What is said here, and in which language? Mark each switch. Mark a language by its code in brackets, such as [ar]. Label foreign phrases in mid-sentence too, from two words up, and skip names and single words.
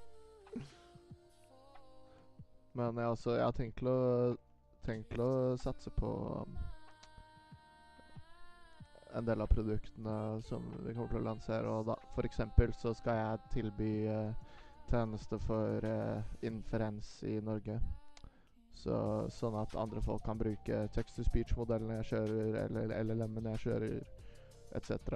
[no] Men jeg har tenkt til å satse på en del av produktene som vi kommer til å lansere, og da for eksempel så skal jeg tilby tjeneste for inferens i Norge. Sånn at andre folk kan bruke text-to-speech-modellene jeg kjører, eller LLM-ene jeg kjører, etc.